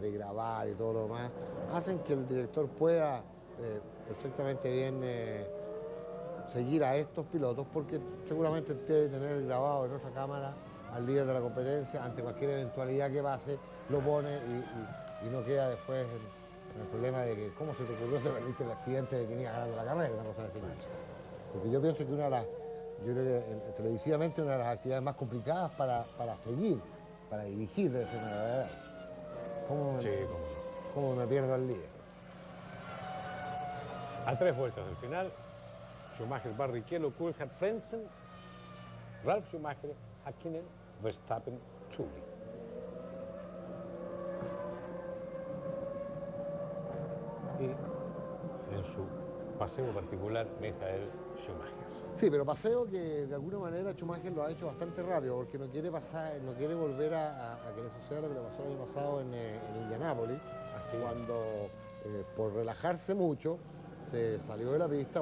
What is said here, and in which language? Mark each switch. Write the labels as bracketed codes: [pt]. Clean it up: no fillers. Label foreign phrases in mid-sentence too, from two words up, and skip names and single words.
[es] de grabar y todo lo demás, hacen que el director pueda perfectamente bien seguir a estos pilotos, porque seguramente debe tener grabado en otra cámara al líder de la competencia, ante cualquier eventualidad que pase, lo pone y no queda después en el problema de que cómo se te ocurrió que perdiste el accidente de que venía ganando la carrera, una cosa así. Porque yo pienso que yo creo que televisivamente una de las actividades más complicadas para seguir, para dirigir, debe ser una verdad. ¿Cómo me pierdo al líder? A 3 vueltas del final, Schumacher, Barrichello, Coulthard, Frentzen, Ralf Schumacher, Häkkinen, Verstappen, Trulli. Y en su paseo particular, Michael Schumacher. Sí, pero paseo que de alguna manera Schumacher lo ha hecho bastante rápido, porque no quiere volver a que le suceda lo que le pasó el año pasado en Indianápolis, cuando por relajarse mucho se salió de la pista.